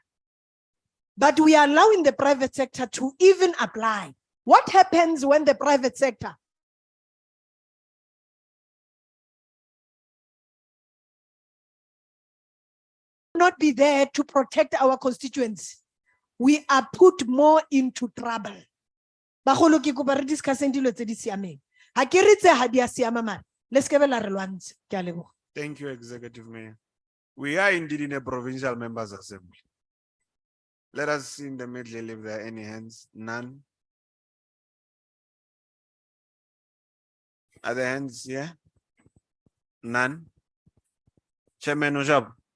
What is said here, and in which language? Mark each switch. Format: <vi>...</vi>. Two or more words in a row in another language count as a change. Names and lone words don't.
<en>But we are allowing the private sector to even apply. What happens when the private sector not be there to protect our constituents? We are put more into trouble.</en> <tn>Bagolo ke kopa re discusseng dilo tse di siameng. Ha ke re tse ha di a siama mara. Let's ke bela re lwantse. Ke a leboga.</tn> <en>Thank you, Executive Mayor. We are indeed in a provincial members assembly. Let us see in the middle if there are any hands. None. Are there hands here? None. Chairman Ojab.</en>